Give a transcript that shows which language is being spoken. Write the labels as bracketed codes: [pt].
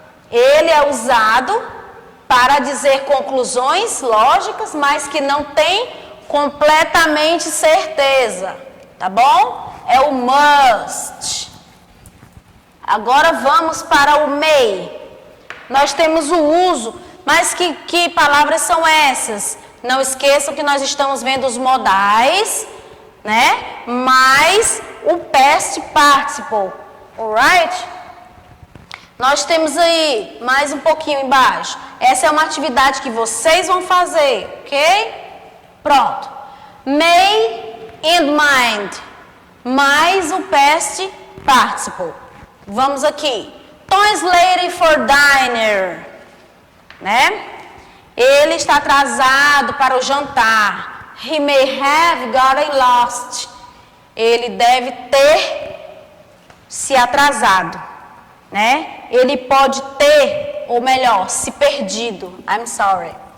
[pt] Ele é usado para dizer conclusões lógicas, mas que não tem completamente certeza, tá bom? É o must. Agora vamos para o may. Nós temos o uso, mas que palavras são essas? Não esqueçam que nós estamos vendo os modais, né? Mais o past participle, alright? Nós temos aí, mais um pouquinho embaixo, essa é uma atividade que vocês vão fazer, ok? Pronto. May and mind, mais o past participle. Vamos aqui. [en] Tom is late for dinner, né? [pt] Ele está atrasado para o jantar. [en] He may have gotten lost. [pt] Ele deve ter se atrasado, né? Ele pode ter, ou melhor, se perdido. [en] I'm sorry.